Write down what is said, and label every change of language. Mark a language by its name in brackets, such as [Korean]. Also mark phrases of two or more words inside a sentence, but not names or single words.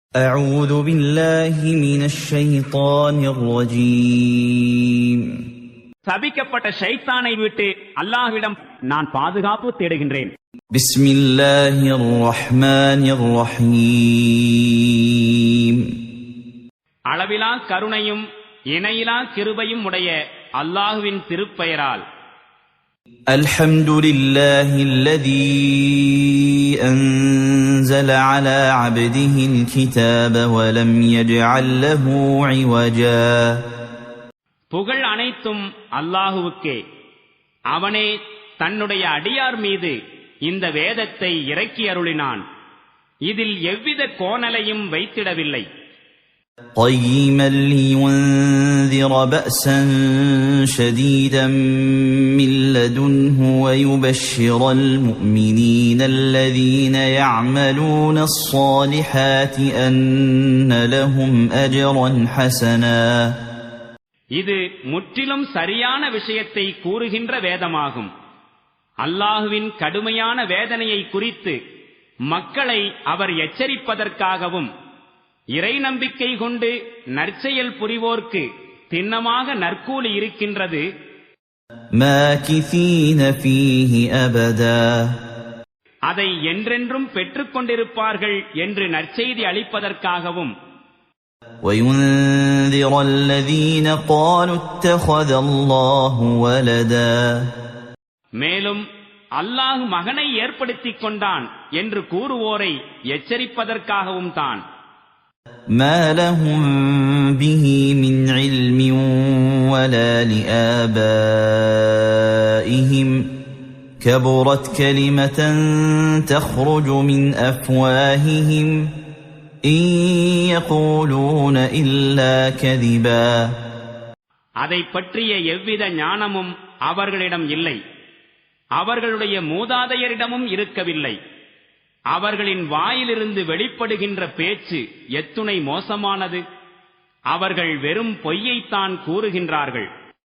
[Arabic] أعوذ بالله من الشيطان الرجيم. [Tamil] சபிக்கப்பட்ட ஷைத்தானை விட்டு அல்லாஹ்விடம் நான் பாதுகாப்பு தேடுகின்றேன். [Arabic] بسم الله الرحمن الرحيم. [Tamil] அளவிலா கருணையும் இணையிலா கிருபையும் உடைய அல்லாஹ்வின் திருப்பெயரால். [Arabic] الحمد لله الذي أنزل على عبده الكتاب ولم يجعل له عوجا. [Tamil] புகழ் அனைத்தும் அல்லாஹுவுக்கே. அவனே தன்னுடைய அடியார் மீது இந்த வேதத்தை இறக்கி அருளினான். இதில் எவ்வித கோணலையும் வைத்திடவில்லை. [Arabic] قيما لينذر بأسا شديدا من لدنه ويبشر المؤمنين الذين يعملون الصالحات أن لهم أجرا حسنا. [Tamil] இது முற்றிலும் சரியான விஷயத்தை கூறுகின்ற வேதமாகும். அல்லாஹுவின் கடுமையான வேதனையை குறித்து மக்களை அவர் எச்சரிப்பதற்காகவும் இறை நம்பிக்கை கொண்டு நற்செயல் புரிவோர்க்கு திண்ணமாக நற்கூலி இருக்கின்றது. [Arabic] ماكثين فيه أبدا. [Tamil] அதை என்றென்றும் பெற்றுக் கொண்டிருப்பார்கள் என்று நற்செய்தி அளிப்பதற்காகவும். [Arabic] وينذر الذين قالوا اتخذ الله ولدا. [Tamil] மேலும் அல்லாஹ் மகனை ஏற்படுத்திக் கொண்டான் என்று கூறுவோரை எச்சரிப்பதற்காகவும் தான். [Arabic] ما لهم به من علم ولا لآبائهم كبرت كلمة تخرج من أفواههم إن يقولون إلا كذبا. [Tamil] அதை பற்றிய எவ்வித ஞானமும் அவர்களிடம் இல்லை, அவர்களுடைய மூதாதையரிடமும் இருக்கவில்லை. அவர்களின் வாயிலிருந்து வெளிப்படுகின்ற பேச்சு எத்துணை மோசமானது. அவர்கள் வெறும் பொய்யைத்தான் கூறுகின்றார்கள்.